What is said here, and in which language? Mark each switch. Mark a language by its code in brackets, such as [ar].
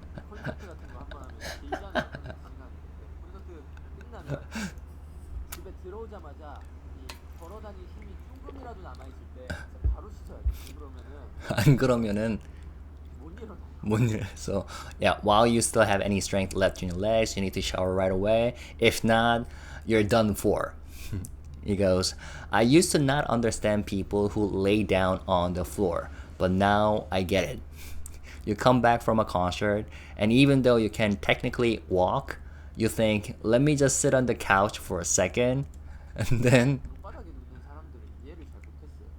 [ko] 콘서트 같은 거 한 번 하면 제일 전에 하는 시간인데 콘서트 끝나면 집에 들어오자마자 이 걸어다닐 힘이 조금이라도 남아 있을 때 진짜 바로 씻어야 돼. 안 그러면은 못 일어나. [en] So yeah, while you still have any strength left in your legs, you need to shower right away. If not, you're done for. He goes, I used to not understand people who lay down on the floor, but now I get it. You come back from a concert, and even though you can technically walk, you think, let me just sit on the couch for a second, and then [ko] 방바닥에 눕는 사람들은 이해를 잘 못했어요.